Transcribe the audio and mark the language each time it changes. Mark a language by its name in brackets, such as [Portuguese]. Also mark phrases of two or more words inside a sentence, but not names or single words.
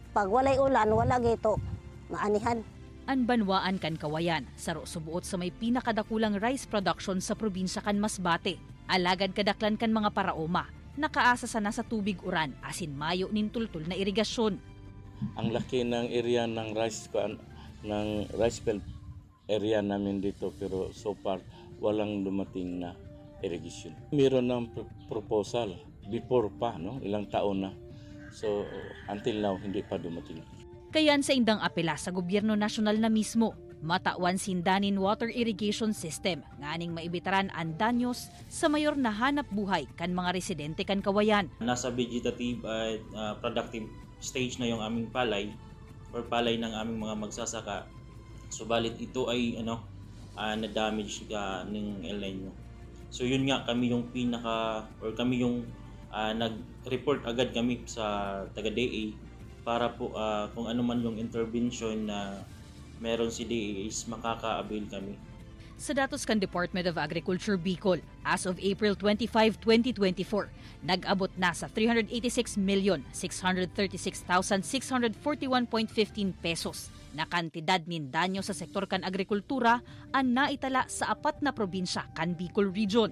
[Masbatenyo] Pag walay ulan, wala gito maanihan. [Bikol] Ang banwaan kan Kawayan, saro subuot sa may pinakadakulang [English] rice production [Bikol] sa probinsya kan Masbate. Alagad kadaklan kan mga paraoma, nakaasa sana sa tubig uran asin mayo nin tultul na irigasyon. [Filipino] Ang laki ng area ng [English] rice field area [Filipino] namin dito pero [English] so far [Filipino] walang dumating na irrigation. Meron ng proposal [English] before pa, [Filipino] no? Ilang taon na. [English] So until now, [Filipino] hindi pa dumating. [Bikol] Kayan sa indang apela sa gobyerno nasyonal na mismo, matawan sindanin [English] water irrigation system [Bikol] nganing maibitaran ang danyos sa mayor na hanap buhay kan mga residente kan Kawayan. [Filipino] Nasa vegetative at [English] productive stage [Filipino] na yung aming palay or palay ng aming mga magsasaka. Subalit ito ay na-damage ng El Nino. So yun nga, kami yung kami yung nag-report agad kami sa taga-DA para po kung ano man yung intervention na meron si DA is makaka-avail kami. [Bikol] Sa datos kan Department of Agriculture Bicol, [English] as of April [Bikol] 25, 2024, nag-abot na sa 386,636,641.15 pesos na kantidad nin danyo sa sektor kan agrikultura ang naitala sa 4 na probinsya kan Bicol Region.